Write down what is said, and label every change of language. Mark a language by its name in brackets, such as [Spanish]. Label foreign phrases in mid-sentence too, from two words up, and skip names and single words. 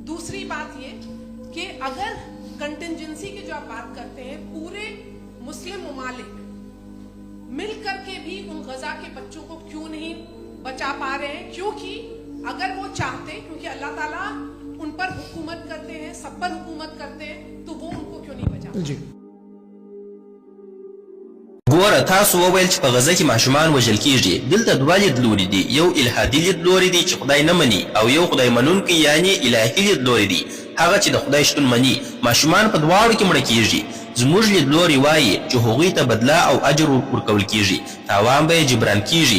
[Hindi] दूसरी बात ये कि अगर कंटिजेंसी की जो आप बात करते हैं, पूरे मुस्लिम ममालिक मिल करके भी उन गजा के बच्चों को क्यों नहीं बचा पा रहे हैं, क्योंकि अगर वो चाहते, क्योंकि अल्लाह ताला उन पर हुकूमत करते हैं, सब पर हुकूमत करते हैं, तो वो उनको क्यों नहीं बचा जी [Pashto] ګوره تاسو وویل چې په غزه کې ماشومان وژل کیږي. دلته دوه لیدلوري دي، یو الهادي لیدلوری دی چې خدای نه مني، او یو خدای منونکی یعنی الهي لیدلوری دی، هغه چې د خدای شتون مني. ماشومان په دواړو کې مړه کیږي. زموږ لیدلوری وایي چې هغوی ته بدله او اجر ورکول کیږي، تاوان به یې جبران کیږي.